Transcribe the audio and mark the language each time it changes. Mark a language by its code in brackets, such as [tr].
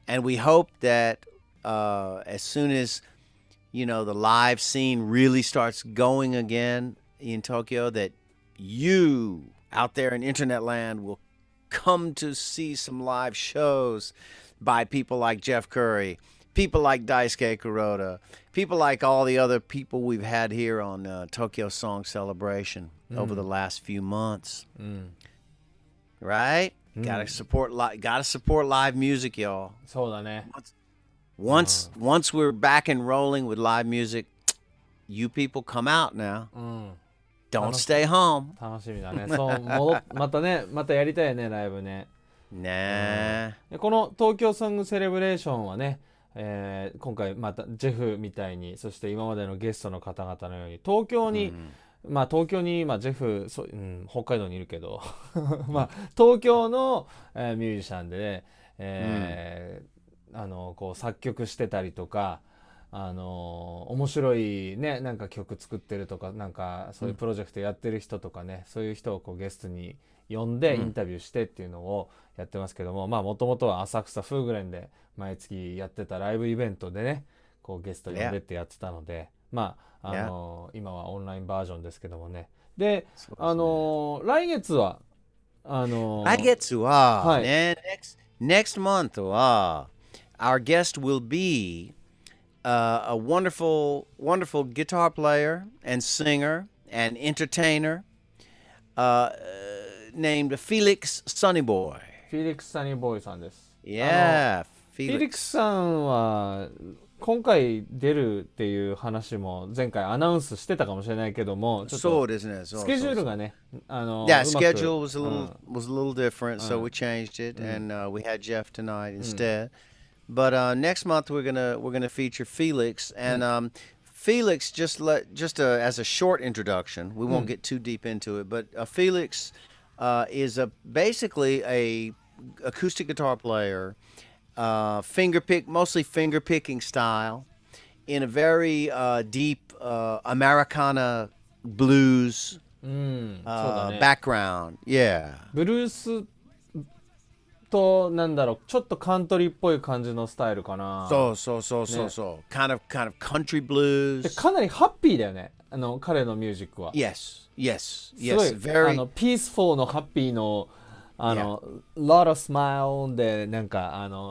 [en] and we hope that as soon as you know the live scene really starts going again in Tokyo, that you out there in internet land will come to see some live shows by people like Jeff Curry, people like Daisuke Kuroda, people like all the other people we've had here on Tokyo Song Celebration over the last few months. Right? Gotta support live music, y'all. [ja] そうだね。 [en] Once we're back and rolling with live music, you people come out now. Don't stay home. [ja] 楽しみだね。そうまたね、またやりたいよね、ライブね。 [en] Nah. [ja] でこの東京ソングセレブレーションはね、今回またジェフみたいに、そして今までのゲストの方々のように東京に、東京に今ジェフ北海道にいるけど東京の、ミュージシャンでね、こう作曲してたりとか、面白いね、なんか曲作ってるとか、なんかそういうプロジェクトやってる人とかね、そういう人をこうゲストに呼んでインタビューしてっていうのをやってますけども、もともとは浅草フーグレンで毎月やってたライブイベントでね、こうゲスト呼んでってやってたので、今はオンラインバージョンですけどもね。で、来月は来月は、はい、 [en] ね、next month は our guest will be a wonderful guitar player and singer and entertainer named Felix Sunnyboy. [ja] フィリックス・サニーボーイさんです。 [en] Yeah, [ja] フィリックスさんは今回出るっていう話も前回アナウンスしてたかもしれないけども、ちょっとそうですね。スケジュールがね、 [en] Yeah, schedule was a little different, so we changed it, and we had Jeff tonight instead. But next month we're gonna feature Felix, and Felix just as a short introduction. We won't get too deep into it, but Felix is basically a acoustic guitar player, mostly finger picking style, in a very deep Americana blues background. Yeah. [ja] ブルースとなんだろう、ちょっとカントリーっぽい感じのスタイルかな。そう [en] kind of country blues [ja] でかなりハッピーだよね、彼のミュージックは。 [en] yes [ja] すごい [en] very [ja] ピースフォーのハッピーの [en] lot of smile [ja] でなんか